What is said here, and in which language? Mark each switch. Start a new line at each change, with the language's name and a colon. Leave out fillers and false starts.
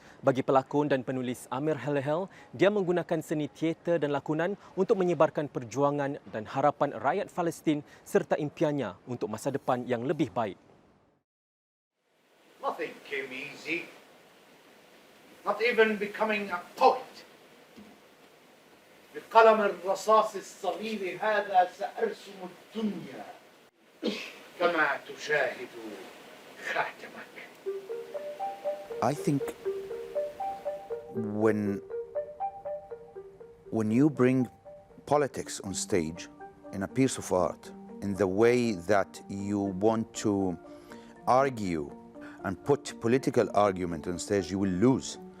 Malay: Bagi pelakon dan penulis Amer Hlehel, dia menggunakan seni teater dan lakonan untuk menyebarkan perjuangan dan harapan rakyat Palestin serta impiannya untuk masa depan yang lebih baik.
English: Nothing came easy. Not even becoming a poet.
Arabic: بقلم الرصاص الصغير هذا سأرسم الدنيا كما تشاهد خاتمك.
English: I think when you bring politics on stage in a piece of art, in the way that you want to argue and put political argument on stage, you will lose.